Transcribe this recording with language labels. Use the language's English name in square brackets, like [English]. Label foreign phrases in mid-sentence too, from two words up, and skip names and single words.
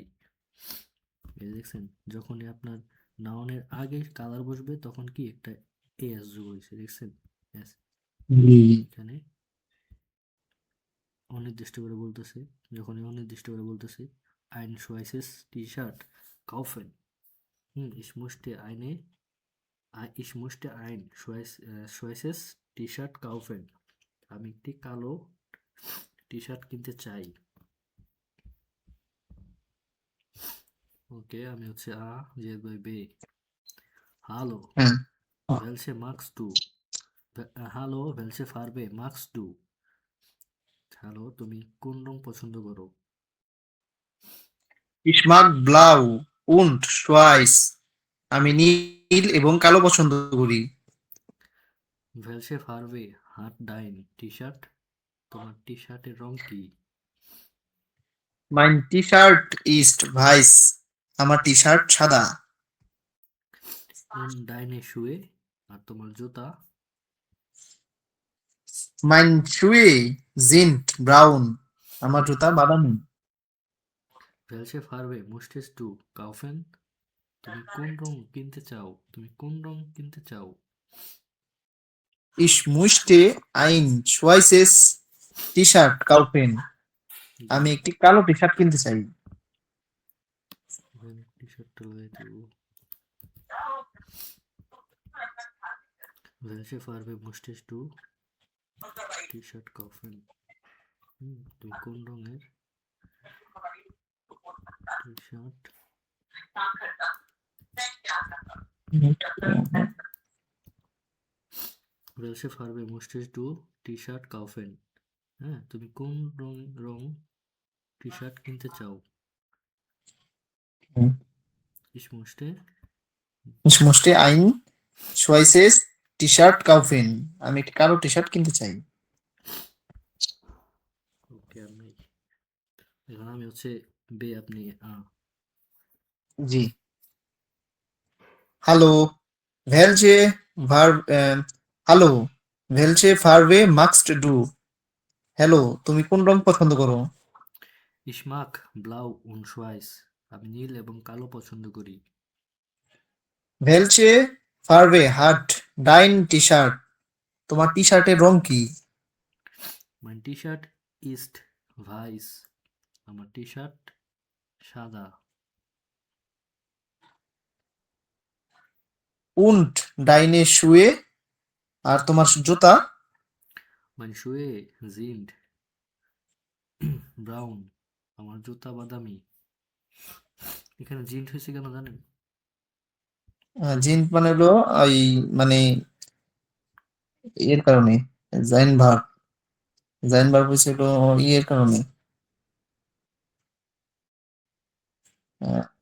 [Bangla] এই দেখছেন, যখনই আপনার নাউনের আগে কালার বসবে তখন কি একটা এস যোগ হয়েছে, দেখছেন এস। এখানে অনির্দিষ্ট করে বলতেছে, যখনই অনির্দিষ্ট করে বলতেছে [German] ein schwarzes T-Shirt kaufen, ich möchte ein schwarzes T-Shirt kaufen, [Bangla] আমি একটি কালো টি শার্ট কিনতে চাই। ওকে, আমি হচ্ছে আ যে বাই বে। হ্যালো হ্যাঁ, [German] welche magst du, Hallo welche Farbe magst du, [Bangla] হ্যালো তুমি কোন রং পছন্দ করো। [German] Ich mag blau und schwarz, [Bangla] আমি নীল এবং কালো পছন্দ করি। [German] welche Farbe hat dein T-Shirt, [Bangla] তোমার টি শার্টের রং কি। [German] Mein T-Shirt ist weiß, [Bangla] আমার টি শার্ট সাদা। [German] deine Schuhe, [Bangla] আর তোমার জুতা। [German] Mein Schuhe sind braun, [Bangla] আমার জুতা বাদামি। [German] welche Farbe möchtest du kaufen, [Bangla] তুমি কোন রং কিনতে চাও, তুমি কোন রং কিনতে চাও। [German] Ich möchte ein schwarzes T-Shirt kaufen, [Bangla] আমি একটি কালো টি শার্ট কিনতে চাই। টি শার্টটা লাগাই দেব। [German] welche Farbe möchtest du T-Shirt kaufen, [Bangla] তুমি কোন রঙের টি শার্ট। [German] welche Farbe möchtest du T-Shirt kaufen, [Bangla] হ্যাঁ, তুমি কোন রং টি শার্ট কিনতে চাও? হুম। [German] Ich möchte Ich möchte ein schweißes টি-শার্ট kaufen. [Bangla] আমি একটি কালো টি-শার্ট কিনতে চাই। ওকে আমি এখন আমি হচ্ছে বে আপনি জি। [German] Hallo, welche Hallo, welche Farbe magst du? [Bangla] হ্যালো, তুমি কোন রং পছন্দ করো? [German] Ich mag blau und schwarz [Bangla] আমি নীল এবং কালো পছন্দ করি। [German] Welche Farbe hat dein টি-শার্ট? [Bangla] তোমার টি-শার্টের রং কি? [German] Mein T-Shirt ist weiß [Bangla] আমার টি শার্ট সাদা। [German] Und deine Schuhe? [Bangla] আর তোমার জুতা? [German] Meine Schuhe sind ব্রাউন [Bangla] আমার জুতা বাদামি। এখানে জিন্ট হয়েছে কেন জানেন? জিন্স মানে হলো ওই মানে এর কারণে জাইন ভার্ব হচ্ছে হলো ইয়ের কারণে আহ,